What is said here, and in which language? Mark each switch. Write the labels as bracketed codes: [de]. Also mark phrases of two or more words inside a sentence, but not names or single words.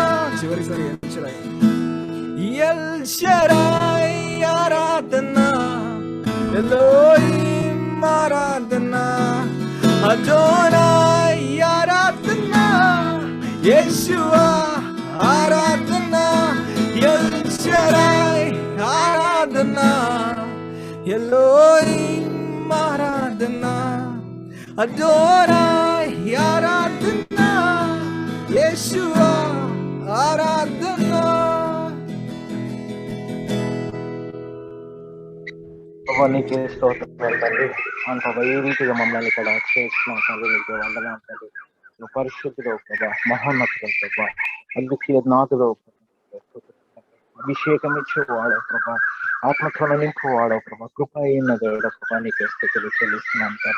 [te] చివరిసారి ఎల్ షద్దాయ్ ఆరాధన, ఎలోహీమ్ ఆరాధన, అదోనాయ్ ఆరాధన, యేషువ ఆరాధన, ఎల్ షద్దాయ్ ఆరాధన. ఎలోహీమ్ ఆరాధన, అదోనాయ్ ఆరాధన, యేషువ ఆరాధన. ప్రభా నీకే స్తోత్రాలు తండ్రి. అవును ప్రభా ఈ రీతిగా మమ్మల్ని ఇక్కడ చేస్తున్నాం తండ్రి. నీకు వందనాలు తండ్రి. నువ్వు పరిశుద్ధుడు ప్రభా, మహోన్నతుడు ప్రభా, అద్వితీయ నాథుడు, అభిషేకం ఇచ్చేవాడు ప్రభా, ఆత్మత్వన నింపు వాడవు ప్రభా, కృప అయిన దేవుడు ప్రభా, నీకే స్థుతులు చెల్లిస్తున్నాం తండ్రి.